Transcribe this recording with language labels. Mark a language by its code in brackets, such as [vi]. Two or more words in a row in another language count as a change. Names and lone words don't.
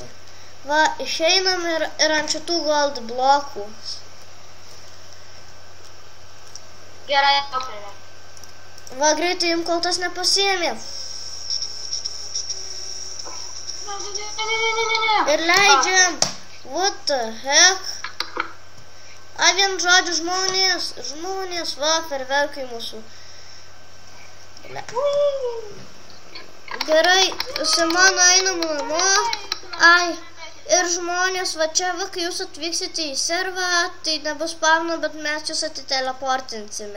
[lt] Va, išeinam ir ant šitų gold blokų. Gerai, apėlė. Va, greitai jums kol tas nepasiėmė. Ir leidžiam. [en] What the heck? A, [lt] vien žodžiu žmonės, va, ferverkai mūsų. Gerai, Simona, einam namo. Ai, ir žmonės, va čia, va, kai jūs atvyksite į servą, tai nebus spavno, bet mes jūs atiteleportinsime.